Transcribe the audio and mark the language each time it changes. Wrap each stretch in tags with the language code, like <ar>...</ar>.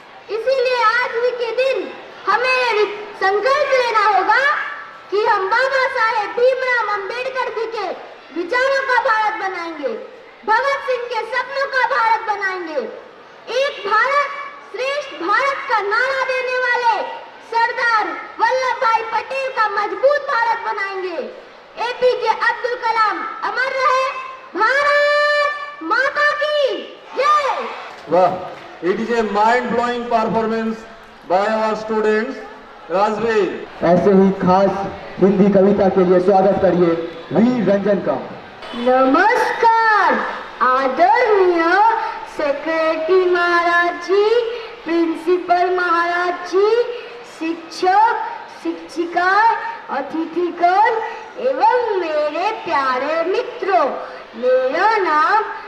<hi>इसीलिए आज ही के दिन हमें ये संकल्प लेना होगा कि हम बाबा साहेब भीमराव अंबेडकर जी के विचारों का भारत बनाएंगे, भगत सिंह के सपनों का भारत बनाएंगे। एक भारत श्रेष्ठ भारत का नारा देने वाले सरदार वल्लभ भाई पटेल का मजबूत भारत बनाएंगे। एपीजे अब्दुल कलाम अमर रहे। भारत माता की जय।</hi> <en>वाह, it is a mind-blowing performance by our students.</en> <hi>Rajveer, ऐसे ही खास हिंदी कविता के लिए स्वागत करिए वीर रंजन का। नमस्कार आदरणीय सेक्रेटरी महाराज जी, प्रिंसिपल महाराज जी, शिक्षक, शिक्षिका, अतिथिगण एवं मेरे प्यारे मित्रों, मेरा नाम</hi>